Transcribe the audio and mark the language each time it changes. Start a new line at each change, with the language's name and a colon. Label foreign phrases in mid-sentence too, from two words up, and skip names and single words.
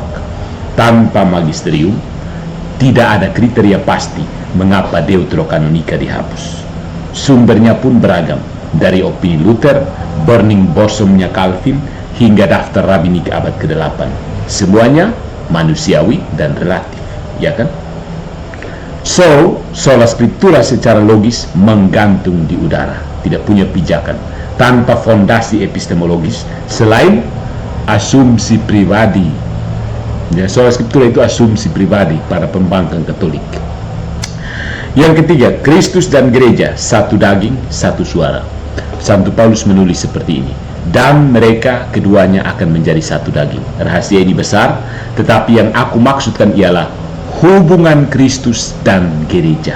Indonesian: Tanpa magisterium, tidak ada kriteria pasti mengapa Deuterokanonika dihapus. Sumbernya pun beragam, dari opini Luther,
English: Burning Bosom-
Indonesian: nya Calvin, hingga daftar rabinik abad ke-8. Semuanya manusiawi dan relatif, ya kan? So,
Latin: sola scriptura
Indonesian: secara logis menggantung di udara, tidak punya pijakan, tanpa fondasi epistemologis selain asumsi pribadi. Ya,
Latin: sola scriptura
Indonesian: itu asumsi pribadi para pembangkang Katolik. Yang ketiga, Kristus dan gereja satu daging, satu suara. Santo Paulus menulis seperti ini, dan mereka keduanya akan menjadi satu daging. Rahasia ini besar, tetapi yang aku maksudkan ialah hubungan Kristus dan gereja.